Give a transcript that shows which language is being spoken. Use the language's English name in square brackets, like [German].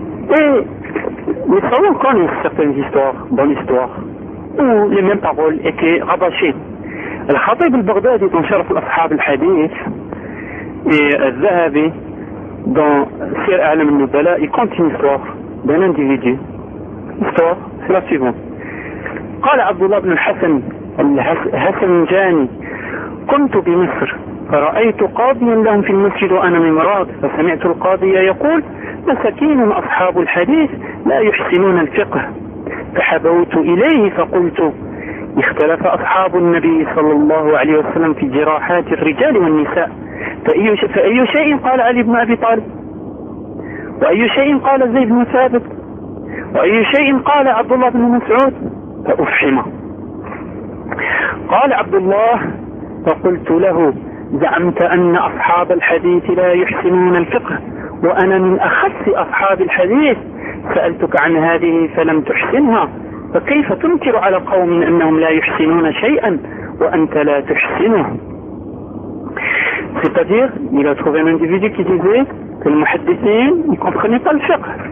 [French] Et les savants connaissent certaines histoires, bonnes histoires, où les mêmes paroles étaient rabâchées. Al-Khatib al-Baghdadi, dans Sharaf al-Ashab al-Hadith, et al-Zahabi, dans Sir A'lam al-Nubala, il compte une histoire d'un individu. الصور سلاسيون. [Arabic] قال عبد الله بن الحسن الحسن جاني كنت بمصر فرأيت قاضيا لهم في المسجد وأنا من مراد فسمعت القاضي يقول مساكين أصحاب الحديث لا يحسنون الفقه فحبوت إليه فقلت اختلف أصحاب النبي صلى الله عليه وسلم في جراحات الرجال والنساء فأي شيء قال علي بن أبي طالب وأي شيء قال زيد بن ثابت وأي شيء قال عبد الله بن مسعود فأفحم. قال عبد الله فقلت له زعمت أن أصحاب الحديث لا يحسنون الفقه وأنا من أخص أصحاب الحديث سألتك عن هذه فلم تحسنها فكيف تنكر على قوم أنهم لا يحسنون شيئا وأنت لا تحسنه. [French] C'est-à-dire, il a trouvé un individu qui disait que les محدثين ne comprennent pas le fiqh.